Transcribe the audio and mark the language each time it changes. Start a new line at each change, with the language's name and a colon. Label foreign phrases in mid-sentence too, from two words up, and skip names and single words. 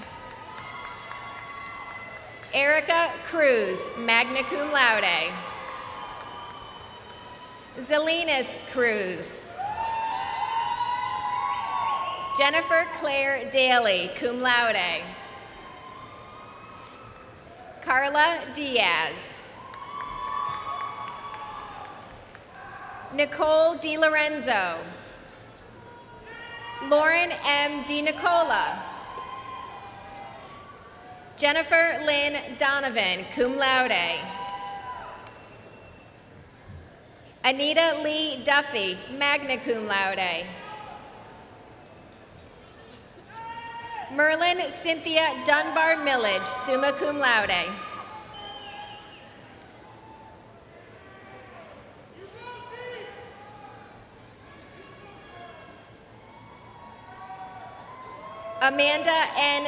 English: Erica Cruz,
Latin: magna cum laude.
English: Zelenas Cruz. Jennifer Claire Daly,
Latin: cum laude.
English: Carla Diaz. Nicole DiLorenzo. Lauren M. DiNicola. Jennifer Lynn Donovan,
Latin: cum laude.
English: Anita Lee Duffy,
Latin: magna cum laude.
English: Merlin Cynthia Dunbar Millage,
Latin: summa cum laude.
English: Amanda N.